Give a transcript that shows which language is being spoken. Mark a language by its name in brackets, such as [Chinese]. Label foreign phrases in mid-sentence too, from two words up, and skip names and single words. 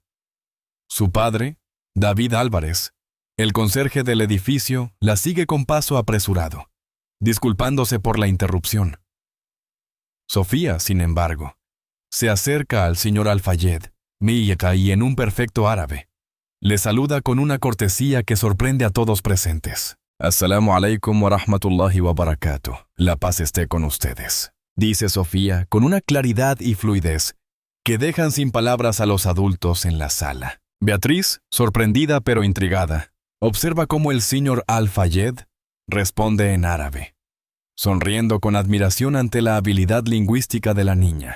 [Spanish] Su padre, David Álvarez, el conserje del edificio, la sigue con paso apresurado, disculpándose por la interrupción. Sofía, sin embargo, se acerca al señor Al-Fayed, y en un perfecto árabe, le saluda con una cortesía que sorprende a todos presentes. [Arabic] السلام عليكم ورحمة الله وبركاته. [Spanish] La paz esté con ustedes, dice Sofía con una claridad y fluidez que dejan sin palabras a los adultos en la sala. Beatriz, sorprendida pero intrigada, observa cómo el señor Al-Fayed responde en árabe, sonriendo con admiración ante la habilidad lingüística de la niña.